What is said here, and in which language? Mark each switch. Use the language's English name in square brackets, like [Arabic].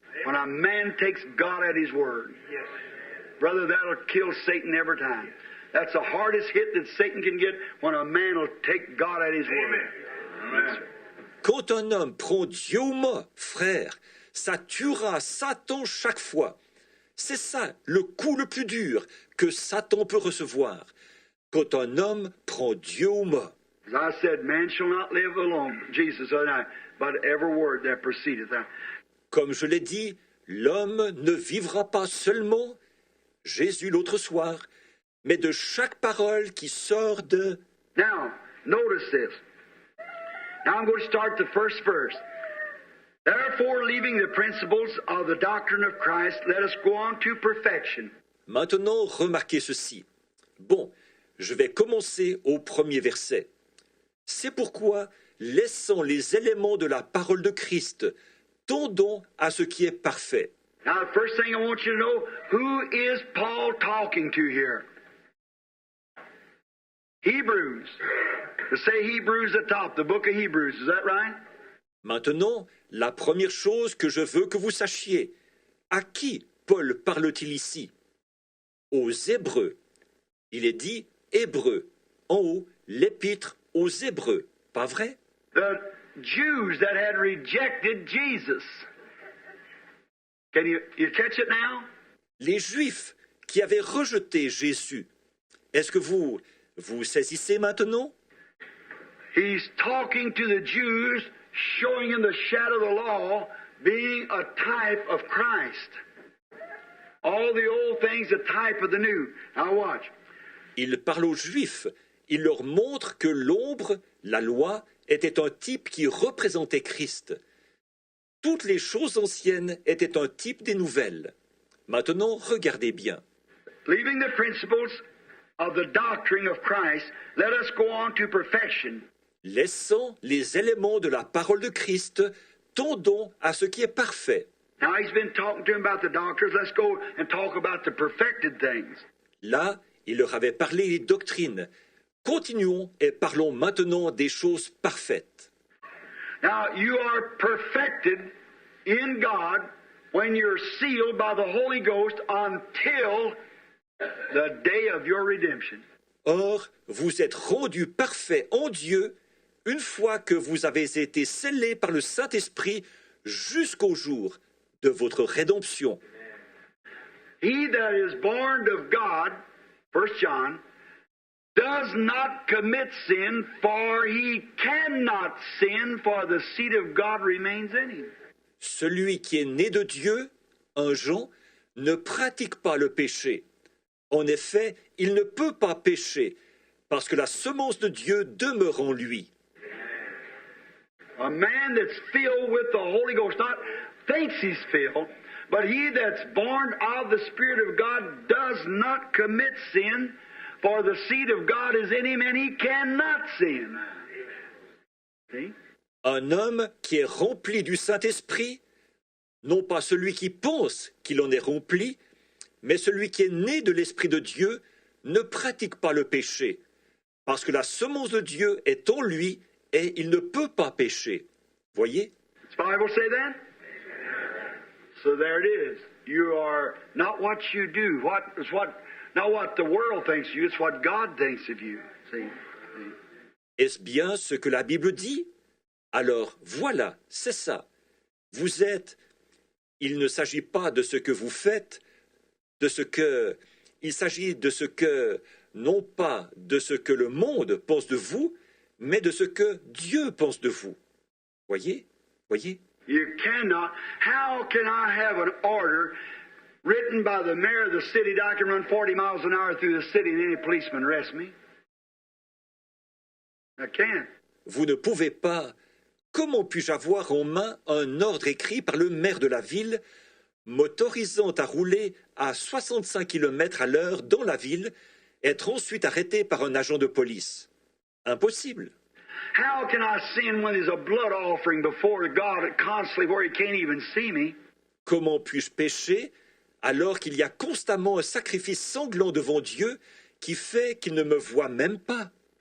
[English] When a man takes God at his word, brother, that'll kill Satan every time. That's the hardest hit that Satan can get when a man will take God at his word. Amen. [French] Quand un homme prend Dieu au mot, frère, ça tuera Satan chaque fois. C'est ça le coup le plus dur que Satan peut recevoir. Quand un homme prend Dieu au mot. [English] As I said, man shall not live alone, Jesus said, but every word that proceedeth out. [French] Comme je l'ai dit, l'homme ne vivra pas seulement, Jésus l'autre soir, mais de chaque parole qui sort de... [English] Now, notice this. Now I'm going to start the first verse. Therefore, leaving the principles of the doctrine of Christ, let us go on to perfection. [French] Maintenant, remarquez ceci. Bon, je vais commencer au premier verset. C'est pourquoi, laissant les éléments de la parole de Christ, tendons à ce qui est parfait. [English] Now, the first thing I want you to know, who is Paul talking to here? Hebrews. To say Hebrews at the top, the book of Hebrews, is that right? [French] Maintenant, la première chose que je veux que vous sachiez, à qui Paul parle-t-il ici? Aux Hébreux. Il est dit Hébreux. En haut, l'épître aux Hébreux. Pas vrai? [English] The Jews that had rejected Jesus. Can you catch it now? [French] Les Juifs qui avaient rejeté Jésus. Est-ce que vous saisissez maintenant? [English] He's talking to the Jews, showing them the shadow of the law, being a type of Christ. All the old things, a type of the new. Now watch. [French] Il parle aux Juifs. Il leur montre que l'ombre, la loi, était un type qui représentait Christ. Toutes les choses anciennes étaient un type des nouvelles. Maintenant, regardez bien. [English] Leaving the principles of the doctrine of Christ, let us go on to perfection. [French] Laissant les éléments de la parole de Christ, tendons à ce qui est parfait. [English] Now he's been talking to him about the doctrines. Let's go and talk about the perfected things. [French] Là, il leur avait parlé des doctrines. Continuons et parlons maintenant des choses parfaites. [English] Now you are perfected in God when you're sealed by the Holy Ghost until the day of your redemption. [French] Or, vous êtes rendus parfaits en Dieu une fois que vous avez été scellés par le Saint-Esprit jusqu'au jour de votre rédemption. [English] He that is born of God, 1 John, does not commit sin, for he cannot sin, for the seed of God remains in him. [French] Celui qui est né de Dieu, 1 Jean, ne pratique pas le péché. En effet, il ne peut pas pécher, parce que la semence de Dieu demeure en lui. [English] A man that's filled with the Holy Ghost not thinks he's filled, but he that's born of the Spirit of God does not commit sin, for the seed of God is in him and he cannot sin. See? [French] Un homme qui est rempli du Saint-Esprit, non pas celui qui pense qu'il en est rempli, mais celui qui est né de l'Esprit de Dieu, ne pratique pas le péché, Parce que la semence de Dieu est en lui et il ne peut pas pécher. Voyez? [English] Does the Bible say that? So there it is. You are not what you do. Not what the world thinks of you, it's what God thinks of you. See? [French] Est-ce bien ce que la Bible dit? Alors voilà, c'est ça. Vous êtes. Il ne s'agit pas de ce que vous faites, il s'agit de ce que, non pas de ce que le monde pense de vous, mais de ce que Dieu pense de vous. Voyez? Voyez? [English] You cannot. How can I have an order written by the mayor of the city that I can run 40 miles an hour through the city and any policeman arrest me? I can't. [French] Vous ne pouvez pas. Comment puis-je avoir en main un ordre écrit par le maire de la ville m'autorisant à rouler à 65 km à l'heure dans la ville, être ensuite arrêté par un agent de police? Impossible. [English] How can I sin when there's a blood offering before God constantly where He can't even see me? [French] Comment puis-je pécher alors qu'il y a constamment un sacrifice sanglant devant Dieu qui fait qu'il ne me voit même pas?